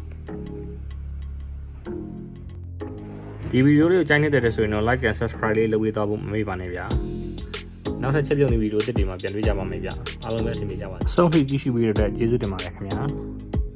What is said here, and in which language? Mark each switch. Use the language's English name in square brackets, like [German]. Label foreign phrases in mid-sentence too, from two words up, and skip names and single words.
[Burmese] ဒီဗီဒီယိုလေးကိုကြိုက်နေတဲ့ဆိုရင်တော့ [English] like and subscribe [Burmese] လေးလုပ်ပေးသွားဖို့မမေ့ပါနဲ့ဗျာနောက်ထပ်ချက်ပြုတ်နေဗီဒီယိုတစ်တွေမှာပြန်တွေ့ကြပါမယ်ဗျာအားလုံးပဲအဆင်ပြေကြပါစေဆုံးဖြတ်ကြည့်ရှုပေးတဲ့အတွက်ကျေးဇူးတင်ပါတယ်ခင်ဗျာ